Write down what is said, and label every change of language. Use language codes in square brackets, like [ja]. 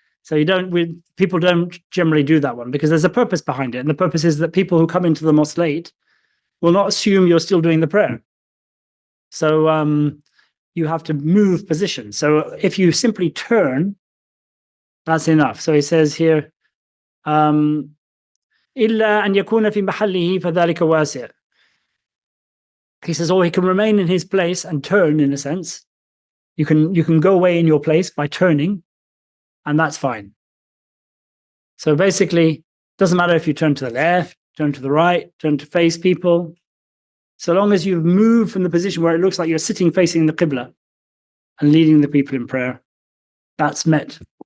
[en] So people don't generally do that one, because there's a purpose behind it. And the purpose is that people who come into the mosque late will not assume you're still doing the prayer. So you have to move position. So if you simply turn, that's enough. So he says here, [ar] إِلَّا أَنْ يَكُونَ فِي مَحَلِّهِ فَذَلِكَ وَاسِعٌ. [en] He says, he can remain in his place and turn, in a sense. You can go away in your place by turning, and that's fine. So basically, it doesn't matter if you turn to the left, turn to the right, turn to face people. So long as you've moved from the position where it looks like you're sitting facing the Qibla and leading the people in prayer, that's met